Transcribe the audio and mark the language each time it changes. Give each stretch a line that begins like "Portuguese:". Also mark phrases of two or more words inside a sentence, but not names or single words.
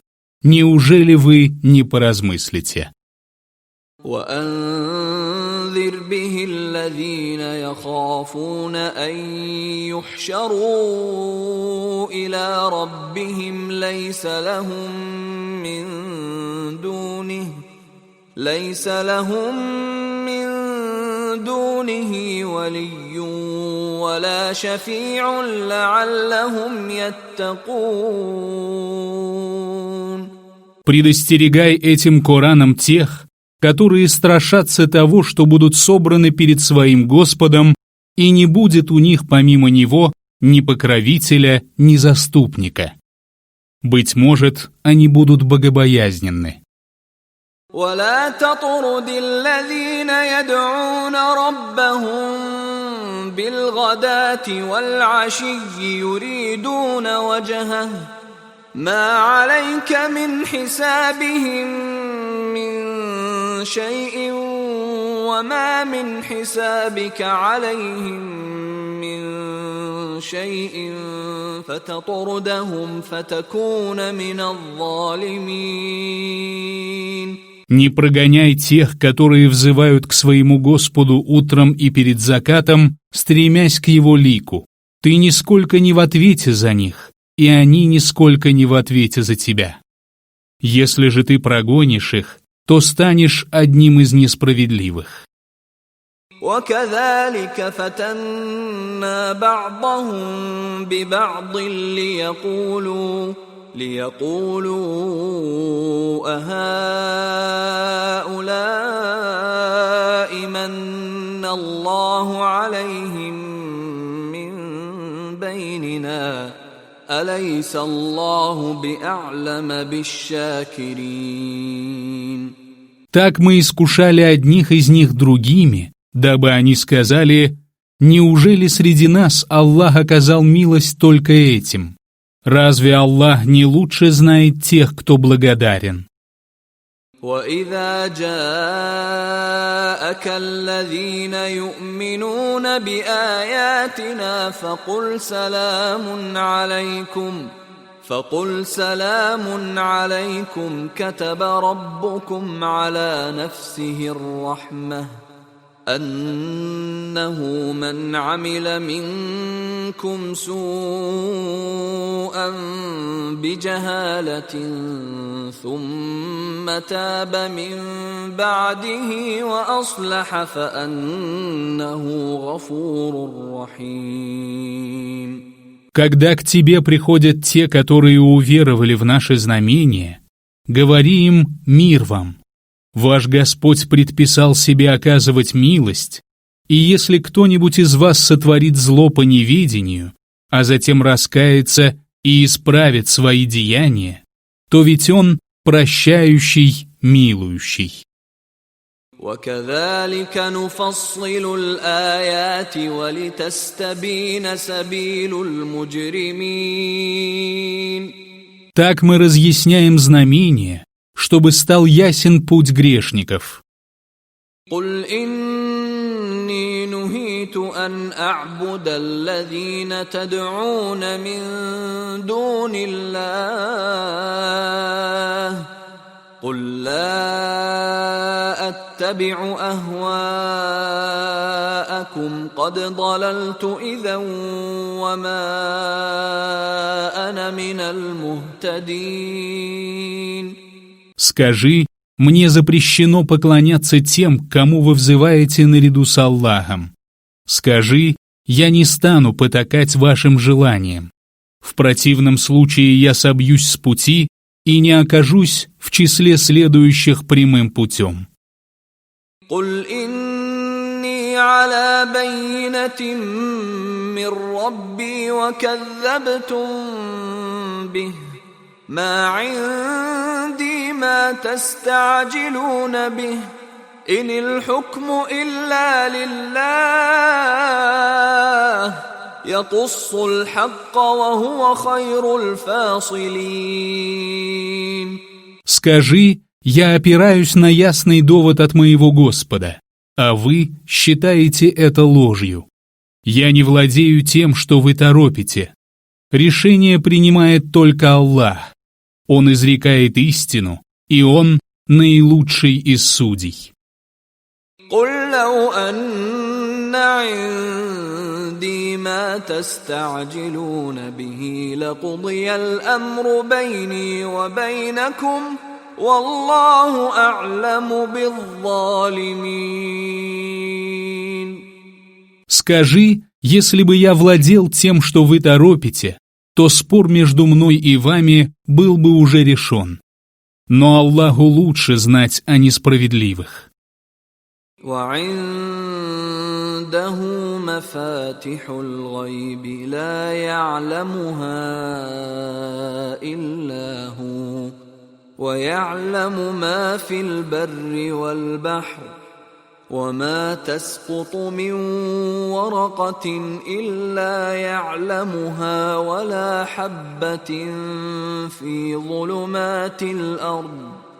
Russian: Неужели вы не поразмыслите?
Arabic: وأنذر به الذين يخافون أن يحشروا إلى ربهم ليس لهم من دونه ولي ولا شفيع لعلهم يتقون.
Russian: Предостерегай этим Кораном тех, которые страшатся того, что будут собраны перед своим Господом, и не будет у них помимо Него ни покровителя, ни заступника. Быть может, они будут богобоязненны.
Arabic: ولا تطرد الذين يدعون ربهم بالغداة والعشي يريدون وجهه ما عليك من حسابهم من شيء وما من حسابك عليهم من شيء فتطردهم فتكون من الظالمين.
Russian: Не прогоняй тех, которые взывают к своему Господу утром и перед закатом, стремясь к Его лику. Ты нисколько не в ответе за них, и они нисколько не в ответе за тебя. Если же ты прогонишь их, то станешь одним из несправедливых.
Arabic: وكذلك فتنا بعضهم ببعض ليقولوا أهؤلاء من الله عليهم من بيننا أليس الله بأعلم بالشاكرين.
Russian: Так мы искушали одних из них другими, дабы они сказали: «Неужели среди нас Аллах оказал милость только этим? Разве Аллах не лучше знает тех, кто благодарен?»
Arabic: وَإِذَا جَاءَكَ الَّذِينَ يُؤْمِنُونَ بِآيَاتِنَا فقل سلام عليكم كتب ربكم على نفسه الرحمة أنه من عمل منكم سوءا بجهالة ثم تاب من بعده وأصلح فأنه غفور رحيم.
Russian: Когда к тебе приходят те, которые уверовали в наши знамения, говори им: «Мир вам! Ваш Господь предписал себе оказывать милость, и если кто-нибудь из вас сотворит зло по неведению, а затем раскается и исправит свои деяния, то ведь Он прощающий, милующий».
Arabic: وَكَذَلِكَ نُفَصِّلُ الْآيَاتِ وَلِتَسْتَبِينَ سَبِيلُ الْمُجْرِمِينَ.
Russian: Так мы разъясняем знамения, чтобы стал ясен путь грешников.
Arabic: قُلْ إِنِّي نُهِيتُ أَنْ أَعْبُدَ الَّذِينَ تَدْعُونَ مِن دُونِ اللَّهِ قُلْ لَا أَتَّبِعُ أَهْوَاءَكُمْ قَدْ ضَلَلْتُ إِذًا وَمَا أَنَا مِنَ الْمُهْتَدِينَ.
Russian: Скажи: «Мне запрещено поклоняться тем, кому вы взываете наряду с Аллахом». Скажи: «Я не стану потакать вашим желаниям. В противном случае я собьюсь с пути и не окажусь в числе следующих прямым путем».
Arabic: قُلْ إِنِّي على بينة من ربي وكذبتم به ما عندي ما تستعجلون به إن الحكم إلا لله يقص الحق وهو خير الفاصلين.
Russian: Скажи, я опираюсь на ясный довод от моего Господа, а вы считаете это ложью. Я не владею тем, что вы торопите. Решение принимает только Аллах. Он изрекает истину, и Он наилучший из судей.
Arabic: قل لو أن عندي ما تستعجلون به لقضي الأمر بيني وبينكم والله أعلم بالظالمين.
Russian: Скажи, если бы я владел тем, что вы торопите, то спор между мной и вами был бы уже решен. Но Аллаху лучше знать о несправедливых.
Arabic: وعنده مفاتح الغيب لا يعلمها إلا هو ويعلم ما في البر والبحر وما تسقط من ورقة إلا يعلمها ولا حبة في ظلمات الأرض